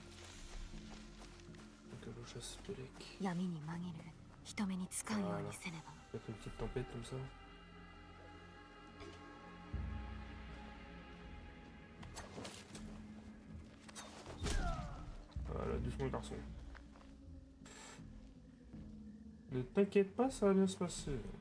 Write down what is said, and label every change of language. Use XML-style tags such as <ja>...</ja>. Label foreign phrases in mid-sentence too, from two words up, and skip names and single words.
<fr>Donc le chasse pelec.</fr> <ja>闇に紛れ人目につかんようにせねば。</ja> <fr>Peut-être une petite tempête comme ça. Voilà, doucement garçon. Ne t'inquiète pas, ça va bien se passer.</fr>